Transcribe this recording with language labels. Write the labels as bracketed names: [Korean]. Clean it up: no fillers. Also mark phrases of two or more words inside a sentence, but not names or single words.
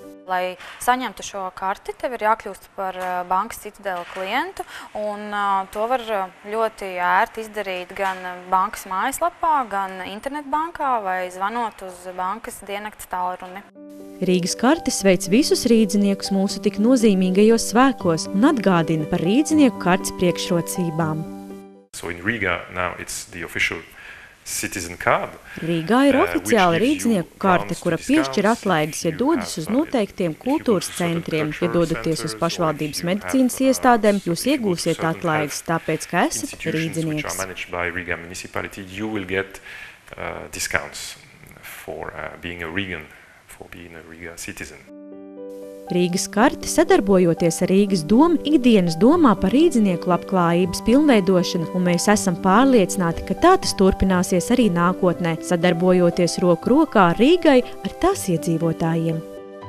[Latvian] Lai saņemtu šo karti, tev ir jākļūst par bankas Citadele klientu, un to var ļoti ērti izdarīt gan bankas mājaslapā, gan internetbankā vai zvanot uz bankas dienakts tālruni. Rīgas karte sveic visus rīdziniekus mūsu tik nozīmīgajos svētkos un atgādina par rīdzinieku kartes priekšrocībām. [English] So in Riga now it's the official citizen card. [Latvian] Rīgā ir oficiāla rīdzinieku karte, kura piešķir atlaides, ja dodas uz noteiktiem kultūras centriem. Ja dodaties uz pašvaldības medicīnas iestādēm, jūs iegūsiet atlaides, tāpēc, ka esat rīdzinieks. Rīgas karte, sadarbojoties ar Rīgas domu, ikdienas domā par rīdzinieku labklājības pilnveidošanu, un mēs esam pārliecināti, ka tā tas turpināsies arī nākotnē, sadarbojoties roku rokā ar Rīgai ar tās iedzīvotājiem.